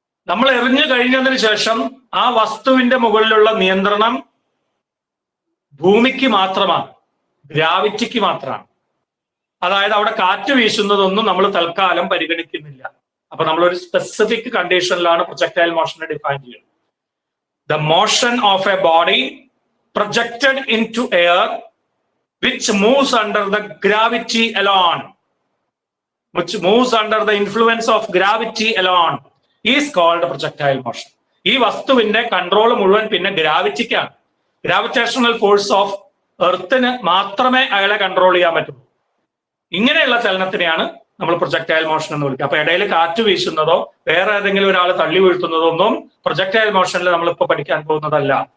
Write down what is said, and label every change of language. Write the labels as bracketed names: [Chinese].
[Malayalam] നമ്മൾ എറിഞ്ഞു കഴിഞ്ഞതിന് ശേഷം ആ വസ്തുവിന്റെ മുകളിലുള്ള നിയന്ത്രണം ഭൂമിക്ക് മാത്രമാണ്, ഗ്രാവിറ്റിക്ക് മാത്രമാണ്. അതായത് അവിടെ കാറ്റ് വീശുന്നതൊന്നും നമ്മൾ തൽക്കാലം പരിഗണിക്കുന്നില്ല. അപ്പൊ നമ്മളൊരു സ്പെസിഫിക് കണ്ടീഷനിലാണ് പ്രൊജക്ടൈൽ മോഷനെ ഡിഫൈൻ ചെയ്യുന്നത്. [English] The motion of a body projected into air which moves under the gravity alone, which moves under the influence of gravity alone is called projectile motion. [Malayalam] ഈ വസ്തുവിന്റെ കൺട്രോൾ മുഴുവൻ പിന്നെ ഗ്രാവിറ്റിക്കാണ്. ഗ്രാവിറ്റേഷണൽ ഫോഴ്സ് ഓഫ് എർത്തിന് മാത്രമേ അയാളെ control ചെയ്യാൻ പറ്റുള്ളൂ. ഇങ്ങനെയുള്ള ചലനത്തിനെയാണ് നമ്മൾ പ്രൊജക്ടൈൽ മോഷൻ എന്ന് വിളിക്കുക. അപ്പൊ ഇടയിൽ കാറ്റ് വീശുന്നതോ വേറെ ഏതെങ്കിലും ഒരാൾ തള്ളി വീഴ്ത്തുന്നതോ ഒന്നും പ്രൊജക്ടൈൽ മോഷനിൽ നമ്മളിപ്പോ പഠിക്കാൻ പോകുന്നതല്ല.